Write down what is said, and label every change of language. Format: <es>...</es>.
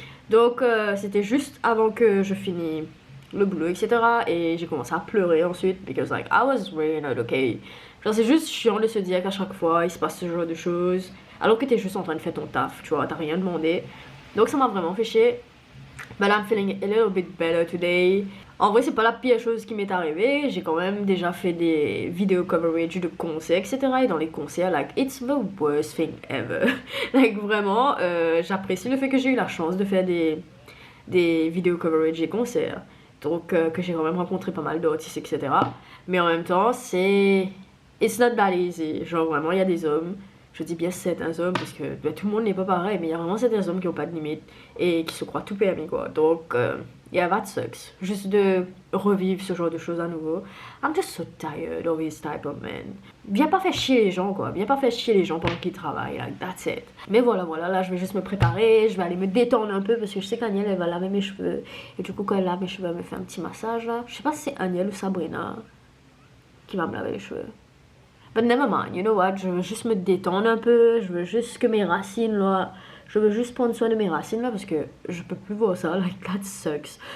<fr>Donc, c'était juste avant que je finisse le boulot, etc. Et j'ai commencé à pleurer ensuite,</fr> <en>because like, I was really not okay.</en> <fr>Genre, c'est juste chiant de se dire qu'à chaque fois, il se passe ce genre de choses, alors que t'es juste en train de faire ton taf, tu vois, t'as rien demandé. Donc, ça m'a vraiment fait chier.</fr> <en>But I'm feeling a little bit better today.</en> <fr>En vrai, c'est pas la pire chose qui m'est arrivée. J'ai quand même déjà fait des vidéos coverage de concerts, etc. Et dans les concerts, like,</fr> <en>it's the worst thing ever.</en> <fr>Like, vraiment, j'apprécie le fait que j'ai eu la chance de faire des vidéos coverage des concerts. Donc, que j'ai quand même rencontré pas mal d'artistes, etc. Mais en même temps, c'est...</fr> <en>It's not that easy.</en> <fr>Genre, vraiment, il y a des hommes... Je dis bien certains hommes parce que tout le monde n'est pas pareil, mais il y a vraiment certains hommes qui n'ont pas de limite et qui se croient tout permis, quoi. Donc,</fr> <en>yeah, that sucks.</en> <fr>Juste de revivre ce genre de choses à nouveau.</fr> <en>I'm just so tired of this type of men.</en> <fr>Viens pas faire chier les gens, quoi. Viens pas faire chier les gens pendant qu'ils travaillent,</fr> <en>like, that's it.</en> <fr>Mais voilà, là, je vais juste me préparer, je vais aller me détendre un peu parce que je sais qu'Aniel, elle va laver mes cheveux. Et du coup, quand elle lave mes cheveux, elle me fait un petit massage, là. Je sais pas si c'est Aniel ou Sabrina qui va me laver les cheveux.</fr> <en>But never mind, you know what,</en> <fr>je veux juste me détendre un peu, je veux juste que mes racines là, je veux juste prendre soin de mes racines là parce que je peux plus voir ça,</fr> <en>like that sucks.</en>